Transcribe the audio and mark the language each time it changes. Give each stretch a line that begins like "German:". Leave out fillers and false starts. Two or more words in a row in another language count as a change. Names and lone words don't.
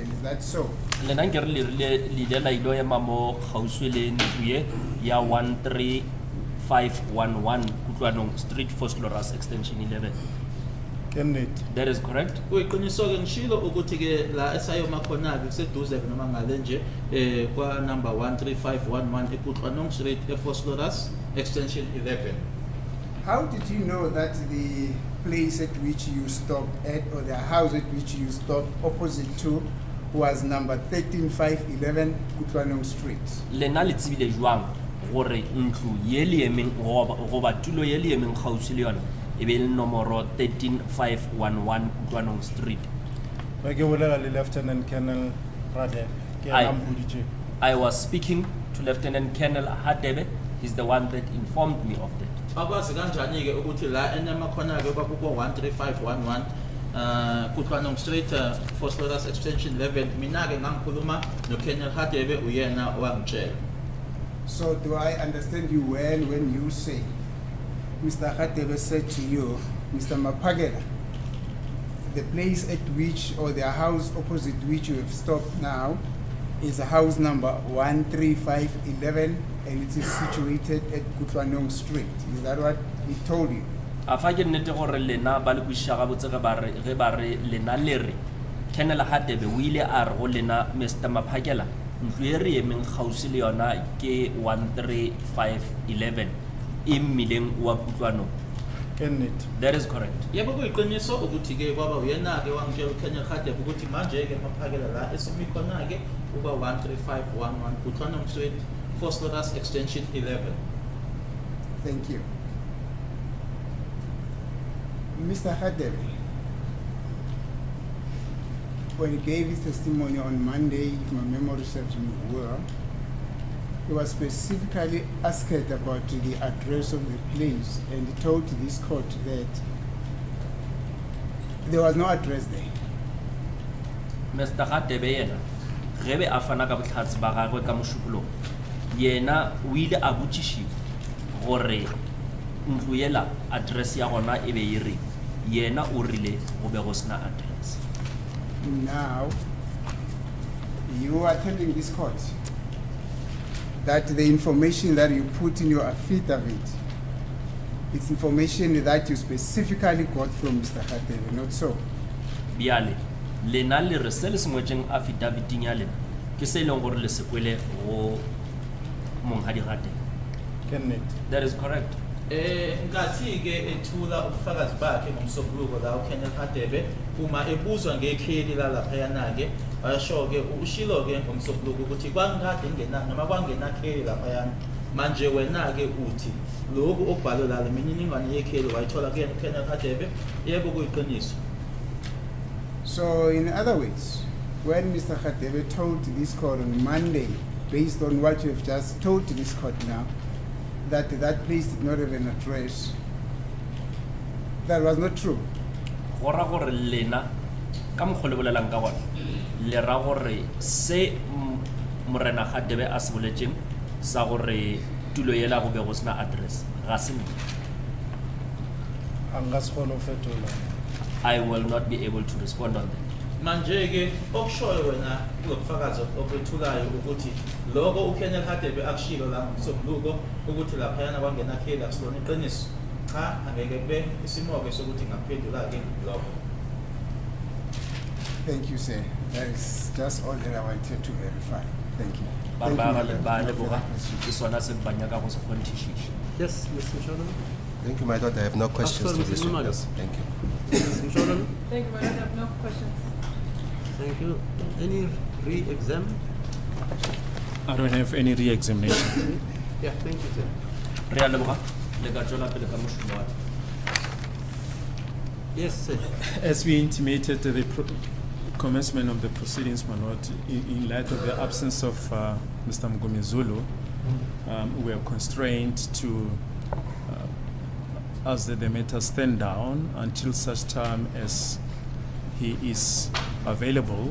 English: Is that so?
Northern Sotho: Lena nkere le ile la ilo ema mo kgauswi le ntlo ye ya 1351 511 Kutlwanong Street, Phosphorus Extension 11.
English: Kenneth. That is correct?
Zulu: Kuyiqiniso-ke ngishilo ukuthi-ke la esayoma khona-ke kuseduze noma ngale nje kwa number 13511 eKutlwanong Street ePhosphorus Extension 11.
English: How did you know that the place at which you stopped at, or the house at which you stopped opposite to, was number 13511 Kutlwanong Street?
Northern Sotho: Lena le tsebile jwang gore ntlo ye le emeng goba tulo ye le emeng gausi le yona e be le nomoro 13511 Kutlwanong Street. Ba ke bolela le Lieutenant Colonel Radebe. Ke
English: Aye.
Northern Sotho: ena mpoditše.
English: I was speaking to Lieutenant Colonel Hadebe. He's the one that informed me of that.
Zulu: Akwazi kanjani-ke ukuthi la enyama khona-ke kwakuko 13511 Kutlwanong Street Phosphorus Extension 11 mina-ke ngangikhuluma no-Colonel Hadebe uyena owangitshela.
English: So do I understand you well when you say Mr. Hadebe said to you, Mr. Mapagela, the place at which, or the house opposite which you have stopped now, is a house number 13511 and it is situated at Kutlwanong Street. Is that what he told you?
Northern Sotho: Afa ke nnete gore lena ba le kwishaga botse ge ba re lena le re Colonel Hadebe o ile a re go lena Mr. Maphakela ntlo e re emeng gausi le yona ke 13511 e mmileng wa Kutlwanong.
English: Kenneth. That is correct.
Zulu: Yebo kuyiqiniso ukuthi-ke kwaba uyena-ke wangitshela uKenel Hadebe ukuthi manje-ke Maphakela la esimi khona-ke uba 13511 Kutlwanong Street Phosphorus Extension 11.
English: Thank you. Mr. Hadebe, when he gave his testimony on Monday, if my memory serves me well, he was specifically asked about the address of the place, and he told this court that there was no address there. Mr.
Northern Sotho: Hadebe yena ge be a fana ka botlhatsi ba gagwe ka mošupolong yena o ile a botšišiwa gore ntlo yela address ya gona e be e reng yena o rile go be go sena address.
English: Now, you are telling this court that the information that you put in your affidavit, it's information that you specifically got from Mr. Hadebe, not so?
Northern Sotho: Bjale lena le re se le sengwetseng affidavit-ing ya lena ke se e leng gore le sekwele go monghadi Hadebe.
English: Kenneth. That is correct.
Zulu: Nkathi-ke ethula ubufakazi bakhe ngomsombuluko la uKenel Hadebe uma ebuzwa ngekheli lalaphayana-ke washo-ke ushilo-ke ngomsombuluko ukuthi kwangikade ngena noma kwangenakheli laphayana manje wena-ke uthi lokhu okubhalwe lala imininingwane yekheli wayithola kuyena uKenel Hadebe. Yebo kuyiqiniso.
English: So, in other words, when Mr. Hadebe told this court on Monday, based on what you have just told this court now, that that place did not have an address, that was not true.
Northern Sotho: Go ra gore lena ka mokgwa le bolelang ka gona le ra gore se morena Hadebe a se boletseng sa gore tulo yela go be go sena address ga se nnete. Anga se kgone ho fetola.
English: I will not be able to respond on that.
Zulu: Manje-ke okushoyo wena kulobufakazi okwethulayo ukuthi lokho uKenel Hadebe akushilo la ngomsombuluko ukuthi laphayana kwangenakheli akusilona iqiniso. Cha, angeke kube isimo-ke sokuthi ngaphendula-ke lokho.
English: Thank you, sir. That is just all that I wanted to verify. Thank you.
Northern Sotho: Ba
English: Thank you,
Northern Sotho: ba
English: Madam.
Northern Sotho: ba
English: No
Northern Sotho: le
English: further
Northern Sotho: boga
English: questions.
Northern Sotho: ke sona se banyaka go se kgonthišiša.
English: Yes, Mr. Mshololo. Thank you, my daughter. I have no questions sorry, to this Mrs. one. Mumalo. Yes, thank you. Mr. Mshololo. Thank you, Madam. I have no questions. Thank you. Any re-exam? I don't have any re-examination. Yeah, thank you, sir.
Northern Sotho: Re a leboga le ka tswela pele ka mošomo wa.
English: Yes, sir. As we intimated the commencement of the proceedings, my lord, in light of the absence of Mr. Mgomezulu, we are constrained to ask that the matter stand down until such time as he is available.